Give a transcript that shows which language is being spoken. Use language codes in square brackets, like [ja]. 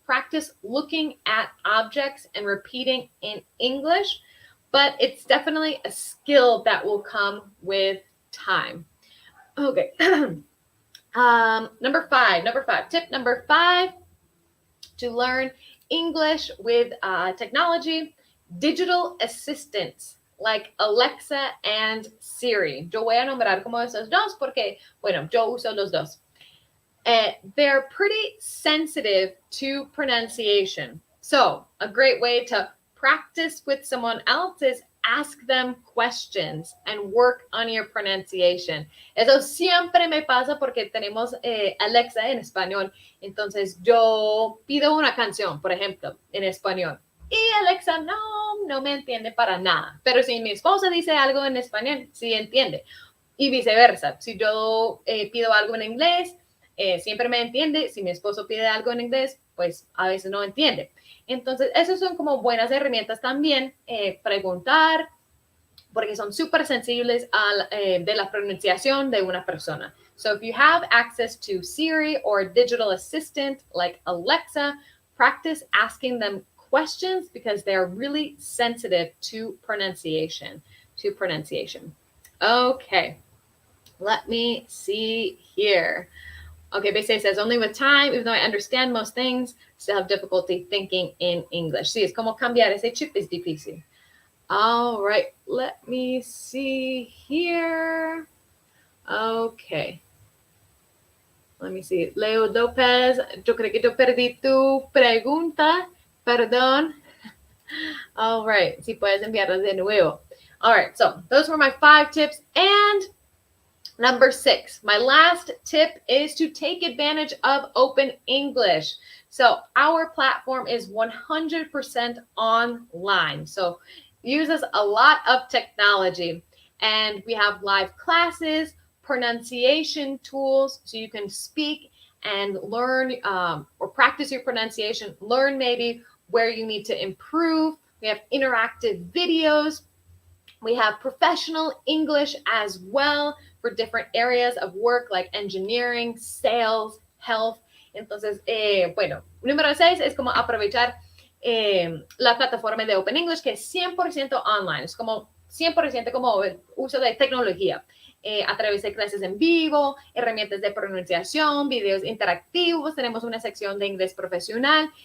[en] Practice looking at objects and repeating in English, but it's definitely a skill that will come with time. Okay. Number five, tip number 5 to learn English with technology, digital assistants like Alexa and Siri. [es] Yo voy a nombrar como esos dos porque, bueno, yo uso los dos. [en] They're pretty sensitive to pronunciation. So a great way to practice with someone else is ask them questions and work on your pronunciation. [es] Eso siempre me pasa porque tenemos Alexa en español. Entonces yo pido una canción, por ejemplo, en español. Y Alexa no me entiende para nada. Pero si mi esposa dice algo en español, sí entiende. Y viceversa. Si yo pido algo en inglés, siempre me entiende. Si mi esposo pide algo en inglés, pues a veces no entiende. Entonces, esas son como buenas herramientas también, preguntar, porque son súper sensibles de la pronunciación de una persona. [en] So if you have access to Siri or a digital assistant like Alexa, practice asking them questions because they're really sensitive to pronunciation. Okay, let me see here. Okay, Bese says, only with time, even though I understand most things, still have difficulty thinking in English. [es] Sí, es como cambiar ese chip es difícil. [en] All right, let me see here. Okay. Let me see. [es] Leo Lopez, yo creo que yo perdí tu pregunta. Perdón. [en] All right, [es] si puedes enviarlas de nuevo. [en] All right, so those were my 5 tips. And number 6, my last tip is to take advantage of Open English. So our platform is 100% online. So uses a lot of technology, and we have live classes, pronunciation tools, so you can speak and learn or practice your pronunciation, learn maybe where you need to improve. We have interactive videos. We have professional English as well for different areas of work like engineering, sales, health. [es] Entonces, bueno, número 6 es como aprovechar la plataforma de Open English, que es 100% online, es como 100% como el uso de tecnología. A través de clases en vivo, herramientas de pronunciación, videos interactivos, tenemos una sección de inglés profesional.